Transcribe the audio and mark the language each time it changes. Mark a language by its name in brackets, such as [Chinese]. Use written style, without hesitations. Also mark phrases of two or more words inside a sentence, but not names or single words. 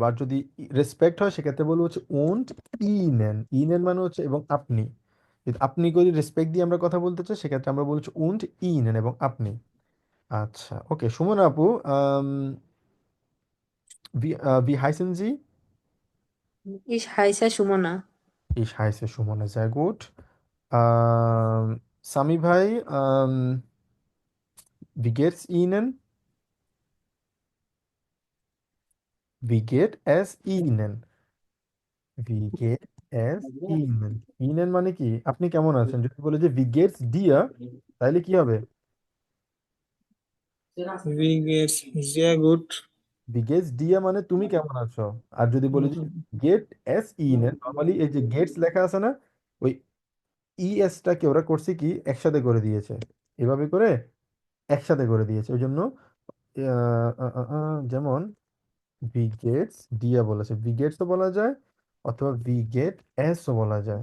[Bangla] আর যদি রেসপেক্ট হয় সেক্ষেত্রে বলবো হচ্ছে [German] und Ihnen [Bangla] মানে হচ্ছে এবং আপনি। যদি আপনি করে রেসপেক্ট দিয়ে আমরা কথা বলতে চাই সেক্ষেত্রে আমরা বলছি [German] und Ihnen [Bangla] এবং আপনি। আচ্ছা, ওকে, সুমন আপু, [German] wie heißen Sie. Ich heiße Sumona. Ich heiße সুমনা, sehr gut. [Bangla] সামি ভাই, [German] wie geht's Ihnen? Wie geht es Ihnen? Wie geht es Ihnen? [Bangla] Ihnen মানে কি, আপনি কেমন আছেন? যদি বলে যে [German] wie geht's dir, [Bangla] তাহলে কি হবে? [German] wie geht's dir gut. wie geht's dir [Bangla] মানে তুমি কেমন আছো। আর যদি বলি যে [German] get es Ihnen, [Bangla] নর্মালি এই যে গেটস লেখা আছে না, ওই টাকে ওরা করছে কি একসাথে করে দিয়েছে, এভাবে করে একসাথে করে দিয়েছে, ওই জন্য যেমন [German] wie geht's dir [Bangla] বলেছে, [German] wie geht's [Bangla] বলা যায় অথবা [German] wie geht es [Bangla] বলা যায়।